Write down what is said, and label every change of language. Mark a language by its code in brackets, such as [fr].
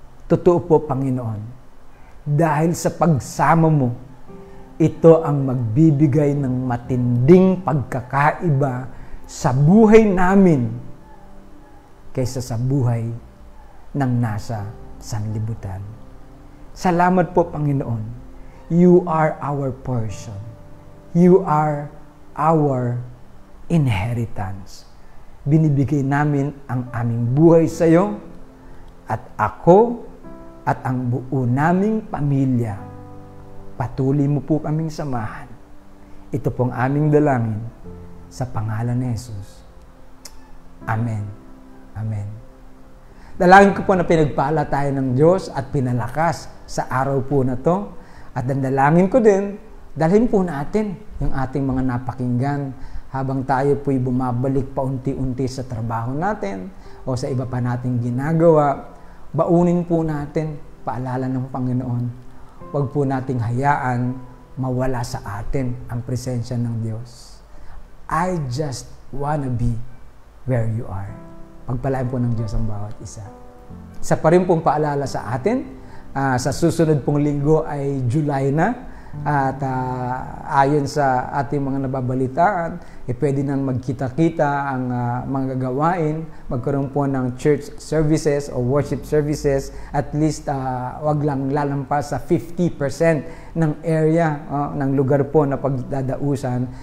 [tl] Totoo po, Panginoon, dahil sa pagsama mo, ito ang magbibigay ng matinding pagkakaiba sa buhay namin kaysa sa buhay ng nasa sanlibutan. Salamat po, Panginoon. [en] You are our portion. You are our inheritance. [tl] Binibigay namin ang aming buhay sa iyo at ako at ang buo naming pamilya. Patuloy mo po kaming samahan. Ito pong aming dalangin sa pangalan ni Jesus. Amen. Amen. Dalangin ko po na pinagpala tayo ng Diyos at pinalakas sa araw po na to. At dalangin ko din, dalhin po natin yung ating mga napakinggan habang tayo po'y bumabalik paunti-unti sa trabaho natin o sa iba pa nating ginagawa. Baunin po natin paalala ng Panginoon. Huwag po nating hayaan mawala sa atin ang presensya ng Diyos. [en] I just wanna be where you are. [tl] Pagpalain po ng Diyos ang bawat isa. Isa pa rin pong paalala sa atin, sa susunod pong linggo ay July na. At ayon sa ating mga nababalitaan, pwede nang magkita-kita ang mga gagawain, magkaroon po ng church services o worship services, [en] at least [tl] wag lang lalampas sa 50% ng area, ng lugar po na pagdadausan.